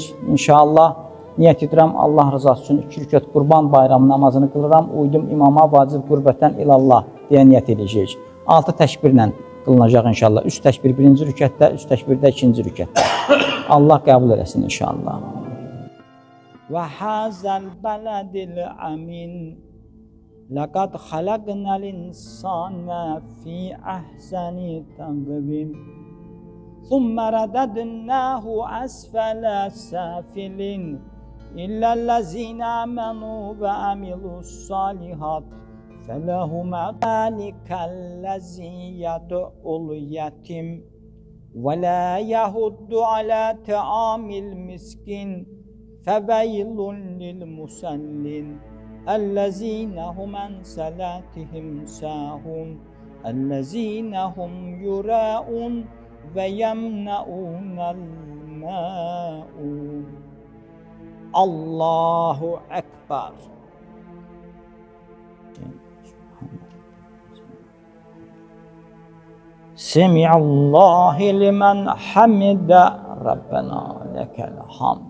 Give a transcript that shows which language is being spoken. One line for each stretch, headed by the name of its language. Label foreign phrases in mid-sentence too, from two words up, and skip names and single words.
Azerbaijani: İnşallah niyyət edirəm Allah rızası üçün 2 rükət Qurban bayram namazını qılıram. Uydum imama vacib
Arabic: قربة إلى الله
Azerbaijani: deyə niyyət edəcəyik. 6 təkbirlə qılınacaq inşallah. 3 təkbir 1-ci rükətdə, 3 təkbirdə 2-ci rükətdə. Allah qəbul eləsin inşallah.
Arabic: وهذا البلد الأمين. لقد خلقنا الإنسان في أحسن تقويم. ثم رددناه أسفل سافلين. إلا الذين آمنوا وعملوا الصالحات فلهم ذلك الذي يدع اليتيم ولا يحض على طعام المسكين فويل للمصلين الذين هم عن صلاتهم ساهون الذين هم يراءون ويمنعون الماعون. الله أكبر. سمع الله لمن حمده ربنا لك الحمد.